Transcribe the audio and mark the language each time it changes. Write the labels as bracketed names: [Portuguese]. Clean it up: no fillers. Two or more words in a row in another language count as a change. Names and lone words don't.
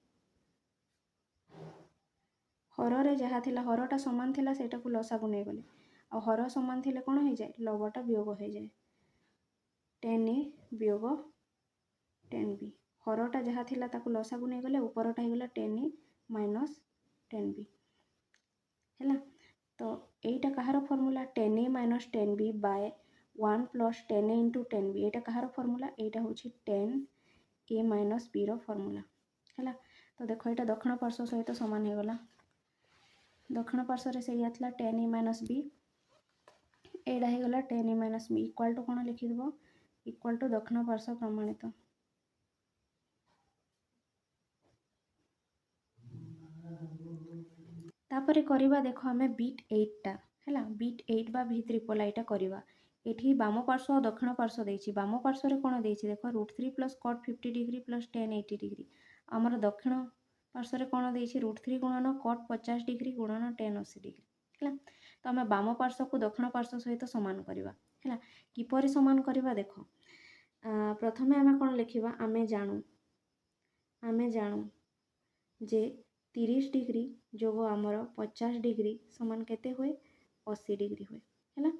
[Odia] ହରରେ ଯାହା ଥିଲା, ହରଟା ସମାନ ଥିଲା ସେଇଟାକୁ ଲସାକୁ ନେଇଗଲେ ଆଉ ହର ସମାନ ଥିଲେ କ'ଣ ହେଇଯାଏ, ଲବଟା ବିୟୋଗ ହେଇଯାଏ। 10a ବିୟୋଗ 10b, ହରଟା ଯାହା ଥିଲା ତାକୁ ଲସାକୁ ନେଇଗଲେ ଉପରଟା ହେଇଗଲା 10a - 10b ହେଲା। ତ ଏଇଟା କାହାର ଫର୍ମୁଲା, 10a - 10b / 1 + 10a × 10b। ଏଇଟା କାହାର ଫର୍ମୁଲା, ଏଇଟା ହେଉଛି 10a - bର ଫର୍ମୁଲା ହେଲା। ତ ଦେଖ ଏଇଟା ଦକ୍ଷିଣ ପାର୍ଶ୍ୱ ସହିତ ସମାନ ହେଇଗଲା। ଦକ୍ଷିଣ ପାର୍ଶ୍ୱରେ ସେଇଆ ଥିଲା 10a - b, ଏଇଟା ହେଇଗଲା 10a - b [English] equal to [Odia] କ'ଣ ଲେଖିଦେବ, [English] equal to [Odia] ଦକ୍ଷିଣ ପାର୍ଶ୍ୱ ପ୍ରମାଣିତ। ତାପରେ କରିବା ଦେଖ ଆମେ ବିଟ୍ 8ଟା ହେଲା, ବିଟ୍ 8 ବା V3 ଏଇଟା କରିବା। ଏଠି ବାମ ପାର୍ଶ୍ୱ ଆଉ ଦକ୍ଷିଣ ପାର୍ଶ୍ୱ ଦେଇଛି। ବାମ ପାର୍ଶ୍ୱରେ କ'ଣ ଦେଇଛି ଦେଖ, √3 + cot 50° + tan 80°। ଆମର ଦକ୍ଷିଣ ପାର୍ଶ୍ୱରେ କ'ଣ ଦେଇଛି, √3 ଗୁଣନ cot 50° ଗୁଣନ tan 80° ହେଲା। ତ ଆମେ ବାମ ପାର୍ଶ୍ୱକୁ ଦକ୍ଷିଣ ପାର୍ଶ୍ୱ ସହିତ ସମାନ କରିବା ହେଲା। କିପରି ସମାନ କରିବା ଦେଖ, ପ୍ରଥମେ ଆମେ କ'ଣ ଲେଖିବା, ଆମେ ଜାଣୁ ଯେ 30° ଯୋଗ ଆମର 50° ସମାନ କେତେ ହୁଏ, 80° ହୁଏ ହେଲା।